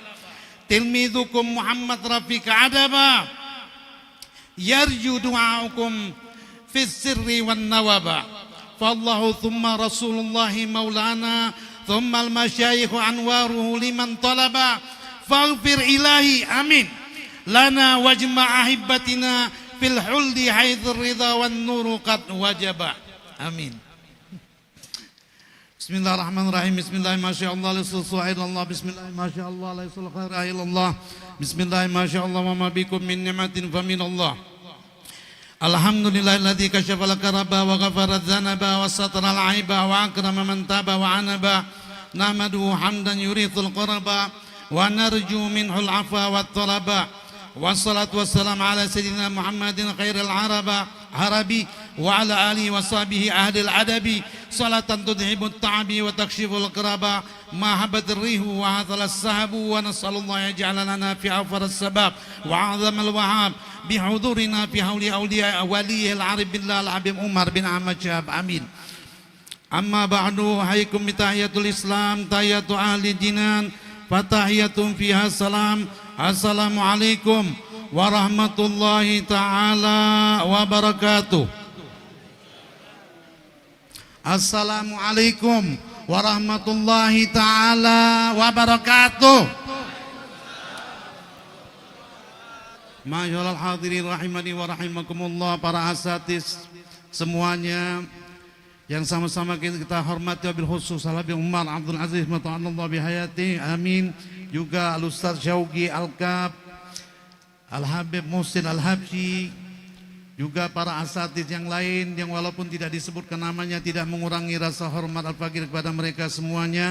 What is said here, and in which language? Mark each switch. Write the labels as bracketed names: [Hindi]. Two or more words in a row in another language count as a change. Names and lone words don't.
[Arabic] تلميذكم محمد رفيق أدبا يرجو دعاءكم في السر والنوبا. فالله ثم رسول الله مولانا ثم المشايخ أنواره لمن طلبا. فاغفر إلهي آمين لنا واجمع أحبتنا في الخلد حيث الرضا والنور قد وجبا. آمين. بسم الله الرحمن الرحيم. بسم الله الرحمن الرحيم. ما شاء الله، بسم الله، ما شاء الله، لا إله إلا الله. بسم الله، ما شاء الله, وما بكم من نعمة فمن الله. الحمد لله الذي كشف الكرب وغفر الذنب وستر العيب وأكرم من تاب وأناب. نحمده حمدا يورث القرب ونرجو منه العفو والطلب. والصلاة والسلام على سيدنا محمد خير العرب وعلى آله وصحبه أهل الأدب. صلاة تذهب التعب وتكشف القرب محبة الريح وهطل السحاب. ونسأل الله يجعلنا في أوفر السبب وأعظم الوهب بحضورنا في حول أولياء ولي العارف بالله الحبيب عمر بن أحمد شهاب. آمين. أما بعد، حياكم بتحية الإسلام، تحية أهل الجنان، فتحية فيها سلام. السلام عليكم ورحمة الله تعالى وبركاته. السلام عليكم ورحمة الله تعالى وبركاته. معاشر الحاضرين رحمني ورحمكم الله, [Indonesian] para asatiz semuanya yang sama-sama kita hormati, [Arabic] وبالخصوص [Indonesian] Al-Habib Umar Abdul Aziz [Arabic] متعنا الله بحياته، آمين. [Indonesian] Juga Al-Ustaz Syauqi Al-Kab, Al-Habib Muhsin Al-Habsyi, juga para asatidz yang lain yang walaupun tidak disebutkan namanya tidak mengurangi rasa hormat al-fakir kepada mereka semuanya.